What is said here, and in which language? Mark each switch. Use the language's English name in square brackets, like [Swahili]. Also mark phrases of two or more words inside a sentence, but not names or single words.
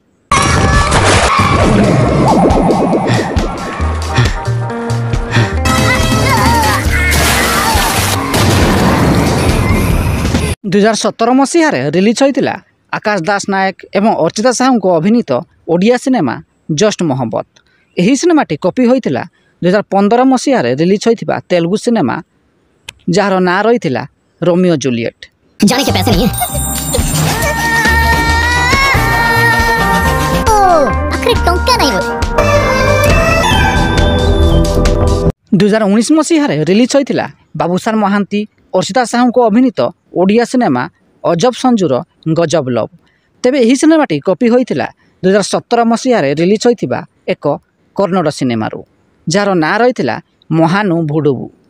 [Odia] ଦୁଇ ହଜାର 17 ମସିହାରେ ରିଲିଜ୍ ହୋଇଥିଲା ଆକାଶ ଦାସ ନାୟକ ଏବଂ ଅର୍ଚ୍ଚିତା ସାହୁଙ୍କ ଅଭିନୀତ ଓଡ଼ିଆ ସିନେମା ଜଷ୍ଟ ମହମ୍ମଦ। ଏହି ସିନେମାଟି କପି ହୋଇଥିଲା 2015 ମସିହାରେ ରିଲିଜ୍ ହୋଇଥିବା ତେଲୁଗୁ ସିନେମା ଯାହାର ନାଁ ରହିଥିଲା ରୋମିଓ ଜୁଲିଏଟ୍। [Hindi] जाने के पैसे नहीं है। ओ, आखिर टंका नहीं बोल। [Odia] 2019 ମସିହାରେ ରିଲିଜ୍ ହୋଇଥିଲା ବାବୁସାନ ମହାନ୍ତି, ଅର୍ଚ୍ଚିତା ସାହୁଙ୍କ ଅଭିନୀତ ଓଡ଼ିଆ ସିନେମା ଅଜବ ସଞ୍ଜୁର ଗଜବ ଲଭ୍। ତେବେ ଏହି ସିନେମାଟି କପି ହୋଇଥିଲା 2017 ମସିହାରେ ରିଲିଜ୍ ହୋଇଥିବା ଏକ କନ୍ନଡ଼ ସିନେମାରୁ ଯାହାର ନାଁ ରହିଥିଲା ମହାନୁ ଭୁଡୁବୁ।